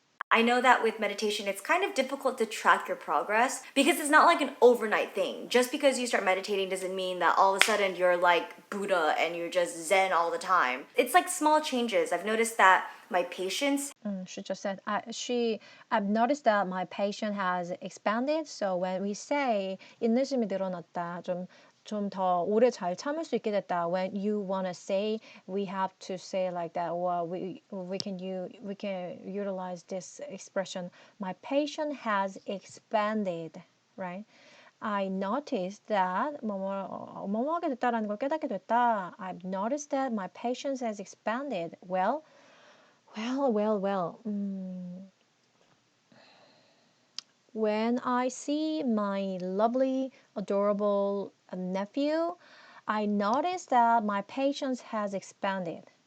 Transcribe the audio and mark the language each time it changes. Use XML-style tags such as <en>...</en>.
<en>I know that with meditation, it's kind of difficult to track your progress because it's not like an overnight thing. Just because you start meditating doesn't mean that all of a sudden you're like Buddha and you're just Zen all the time. It's like small changes. I've noticed that my patience she just said I've noticed that my patient has expanded. So when we say</en> <ko>인내심이 늘어났다, 좀 더 오래 잘 참을 수 있게 됐다.</ko> <en>When you want to say, we have to say like that. Well, we can utilize this expression. My patient has expanded, right? I noticed that</en> <ko>뭐뭐하게 됐다라는 걸 깨닫게 됐다.</ko> <en>I've noticed that my patience has expanded. Well. When I see my lovely, adorable nephew, I notice that my patience has expanded.</en>